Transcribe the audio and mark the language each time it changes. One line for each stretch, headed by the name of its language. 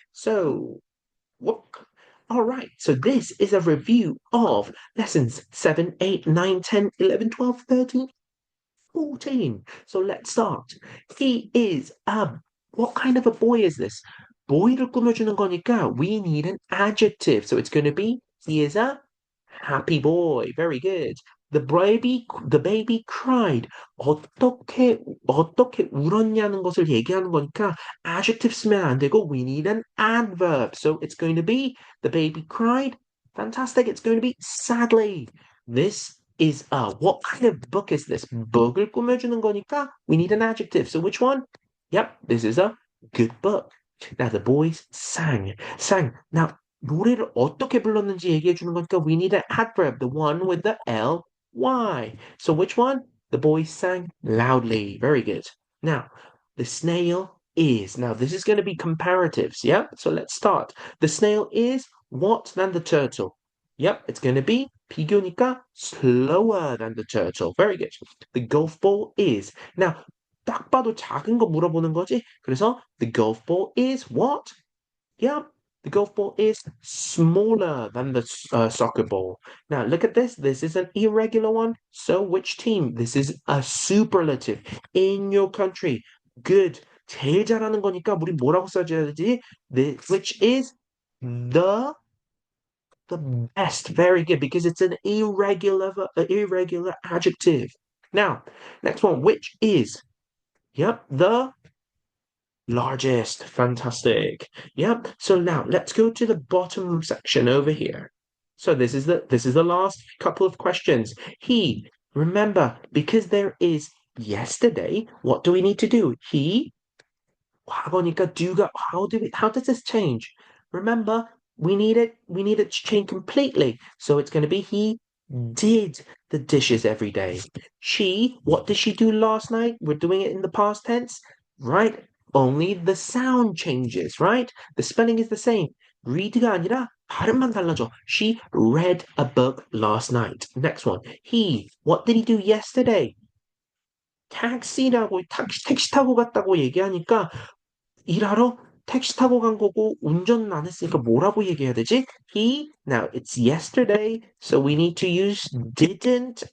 English: So, what? All right, so this is a review of lessons 7, 8, 9, 10, 11, 12, 13, 14. So let's start. He is what kind of a boy is this?
Korean: 보이를 꾸며주는 거니까
English: we need an adjective. So it's going to be, he is a Happy boy. Very good. The baby cried.
Korean: 어떻게 울었냐는 것을 얘기하는 거니까 adjective 쓰면 안 되고
English: we need an adverb. So it's going to be the baby cried. Fantastic. It's going to be sadly. This is what kind of book is this?
Korean: book을 꾸며주는 거니까
English: we need an adjective. So which one? Yep, this is a good book. Now the boys sang. Now
Korean: 노래를 어떻게 불렀는지 얘기해 주는 거니까
English: we need an adverb, the one with the ly. So which one? The boys sang loudly. Very good. Now, the snail is. Now, this is going to be comparatives, yeah? So let's start. The snail is what than the turtle? Yep, it's going to be 비교니까 slower than the turtle. Very good. The golf ball is.
Korean: Now, 딱 봐도 작은 거 물어보는 거지.
English: 그래서 the golf ball is what? Yeah, the golf ball is smaller than the soccer ball. Now, look at this. This is an irregular one. So, which team? This is a superlative. In your country. Good.
Korean: 제일 잘하는 거니까 우리 뭐라고 써줘야 되지?
English: Which is the best. Very good, because it's an irregular adjective. Now, next one. Which is? Yep, the largest. Fantastic. Yep. So now let's go to the bottom section over here. So this is the last couple of questions. Remember, because there is yesterday, what do we need to do? 과거니까 do가 how does this change? Remember, we need it to change completely. So it's going to be he did the dishes every day. What did she do last night? We're doing it in the past tense, right? Only the sound changes, right? The spelling is the same.
Korean: read가 아니라 발음만 달라져.
English: She read a book last night. Next one. What did he do yesterday?
Korean: 택시 타고 갔다고 얘기하니까 일하러 택시 타고 간 거고 운전은 안 했으니까 뭐라고 얘기해야 되지?
English: Now it's yesterday, so we need to use didn't.